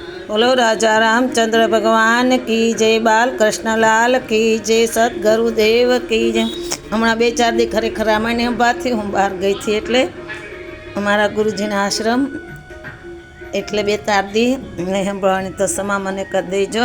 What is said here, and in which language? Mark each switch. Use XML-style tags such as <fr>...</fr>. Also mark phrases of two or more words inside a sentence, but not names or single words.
<hi>बोलो राजा रामचंद्र भगवान की जय, बाल कृष्णलाल की जय, सदगुरुदेव की जय।</hi> <gu>हमણાં 2-4 દી ખરેખર રામાયણ અંબાથી હું બહાર ગઈ હતી, એટલે અમારા ગુરુજીના આશ્રમ, એટલે 2-4 દી નહીં સંભળવાની તો સમા મને કરી દેજો।</gu>